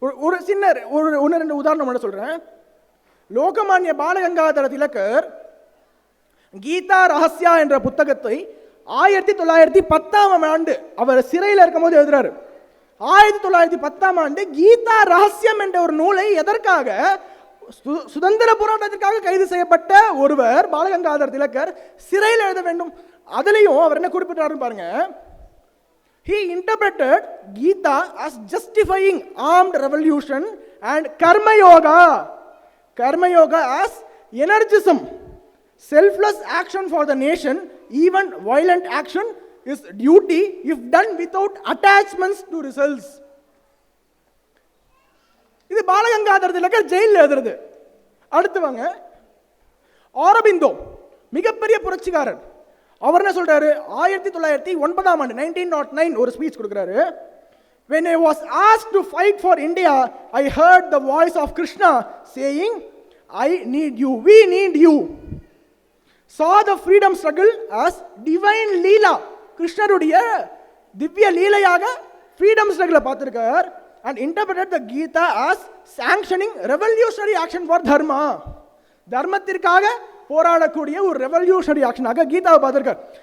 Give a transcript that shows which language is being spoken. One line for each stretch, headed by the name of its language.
Tamil: ஒரு சின்ன ஒன்று ரெண்டு உதாரணம் மட்டும் சொல்றேன். லோகமானிய பாலகங்காதர திலகர் கீதா ரகசியா என்ற புத்தகத்தை 1910ஆம் ஆண்டு அவர் சிறையில் இருக்கும் போது எழுதுறாரு. 1910ஆம் ஆண்டு கீதா ரகசியம் என்ற ஒரு நூலை எதற்காக, சுதந்திர போராட்டத்திற்காக கைது செய்யப்பட்ட ஒருவர் பாலகங்காதர திலகர் சிறையில் எழுத வேண்டும். அதுலேயும் அவர் என்ன குறிப்பிட்டாருன்னு பாருங்க.
English: He interpreted Gita as justifying armed revolution and Karma Yoga as energism, selfless action for the nation, even violent action is duty if done without attachments to results.
Tamil: இது பாலகங்காதர திலகர் ஜெயிலில் எழுதுறது. அடுத்து வாங்க, ஆரபிந்தோ மிகப்பெரிய புரட்சிக்காரர். அவர் என்ன சொல்றாரு, 1909ஆம் ஆண்டு 1909 ஒரு ஸ்பீச் கொடுக்குறாரு.
English: When I was asked to fight for India, I heard the voice of Krishna saying, I need you, we need you. Saw the freedom struggle as divine leela.
Tamil: கிருஷ்ணருடைய திவ்ய லீலையாக freedom struggle பார்த்திருக்கார்.
English: And interpreted the Gita as sanctioning revolutionary action for dharma.
Tamil: தர்மத்திற்காக போராடக்கூடிய ஒரு revolutionary ஆக்ஷனாக கீதாவை பார்த்திருக்கார்.